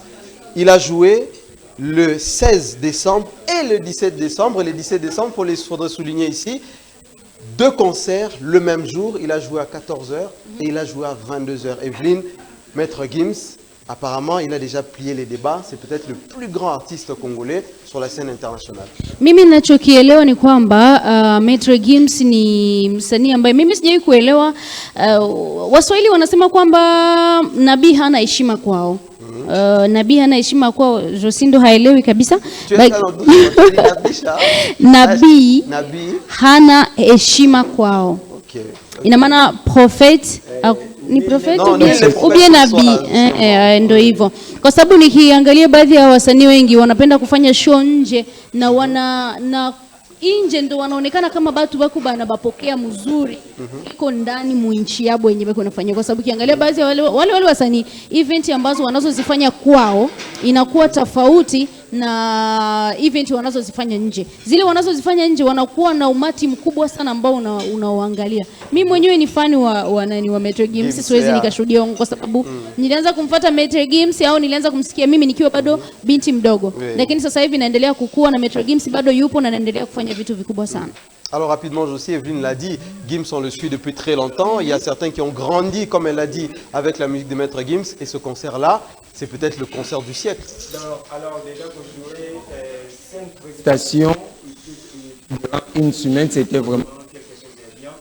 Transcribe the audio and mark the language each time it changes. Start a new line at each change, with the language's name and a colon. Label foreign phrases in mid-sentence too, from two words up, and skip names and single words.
French: Il a joué le 16 décembre et le 17 décembre. Et le 17 décembre, il faudrait souligner ici, 2 concerts le même jour. Il a joué à 14h et il a joué à 22h. Evelyne, Maître Gims, apparemment, il a déjà plié les débats. C'est peut-être le plus grand artiste congolais sur la scène internationale.
Swahili: Mimi ninachokielewa ni kwamba Maître Gims ni msanii ambaye mimi sijawahi kuelewa. Waswahili wanasema kwamba nabii hana heshima kwao. Nabii hana heshima kwao, Josindo haelewi kabisa. Nabii hana heshima kwao. Okay. Ina maana prophet ni prophet
French: ou bien
Swahili: nabii, ndio hivyo. Kwa sababu nikiangalia baadhi ya wasanii wengi wanapenda kufanya show nje na nje ndo wanaonekana kama batu baku bana bapokea mzuri iko ndani muinchi yabo yenyewe bako nafanya. Kwa sababu kiangalia baadhi ya wale wasanii event ambazo wanazozifanya kwao inakuwa tofauti na event wanazozifanya nje. Zile wanazozifanya nje wanakuwa na umati mkubwa sana ambao unaoangalia. Mimi mwenyewe ni fan wa Maître Gims, siwezi nikashuhudia kwa sababu nilianza kumfuata Maître Gims au nilianza kumsikia mimi nikiwa bado binti mdogo. Lakini sasa hivi naendelea kukua na Maître Gims bado yupo na naendelea kufanya vitu vikubwa sana.
French: Alors rapidement, Josie, Evelyne l'a dit, Gims on le suit depuis très longtemps. Il y a certains qui ont grandi, comme elle l'a dit, avec la musique de Maître Gims. Et ce concert-là, c'est peut-être le concert du siècle. Alors déjà, pour jouer 5 prestations durant une semaine, c'était vraiment quelque chose de bien.